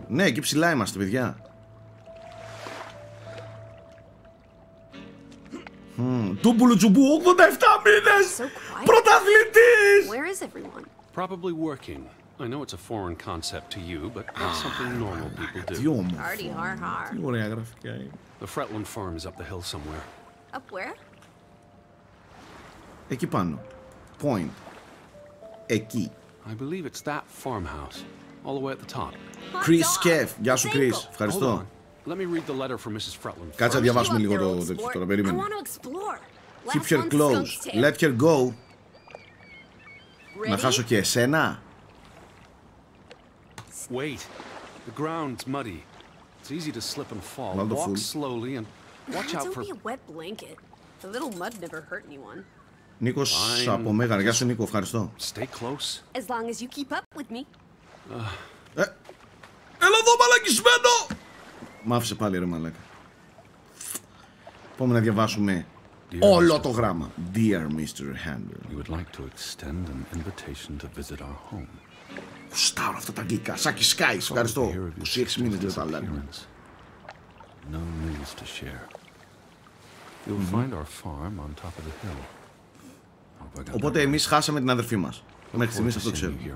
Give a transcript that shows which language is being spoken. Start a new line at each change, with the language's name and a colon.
Greek: Ναι, εκεί ψηλά είμαστε παιδιά. Τούμπουλου τσουμπού, 87 μήνες. Πρωταθλητής.
English: Probably working. I know it's a foreign concept to you, but that's something normal people do.
Greek: Τι όμορφο. Τι ωραία γραφικά είναι.
English: The Fretland farm is up the hill somewhere. Up where?
Greek: Εκεί πάνω. Point. Εκεί.
English: I believe it's that farmhouse, all the way at the top. Chris Kev.
Greek: Γεια σου Chris. Ευχαριστώ.
English: Let me read the letter from Mrs. Fretland.
Greek: Κάτσε να διαβάσουμε λίγο το τέτοιο τώρα. Περίμενε.
English: Keep her close. Let her go.
Greek: Να χάσω και εσένα.
English: Wait. The ground's muddy. It's easy to slip and fall. Walk slowly and watch out for... Don't be a wet blanket. The little mud never hurt anyone.
Greek: Νίκος από Μέγαρα. Γεια σου Νίκο, ευχαριστώ.
English: Stay close. As long as you keep up with me.
Greek: Έλα εδώ μαλακισμένο! Μ' άφησε πάλι ρε μαλάκα. Πάμε να διαβάσουμε όλο το γράμμα.
English: Dear Mr. Handler. We would like to extend an invitation to visit our home.
Greek: Κουστάρω αυτά τα αγγλικά. Σάκι Σκάις, ευχαριστώ. 26 μήνες λέει τα άλλα.
English: No news to share. You'll find our farm on top of the hill.
Greek: Οπότε εμείς χάσαμε την αδερφή μας. Μέχρι στιγμής αυτό ξέρω.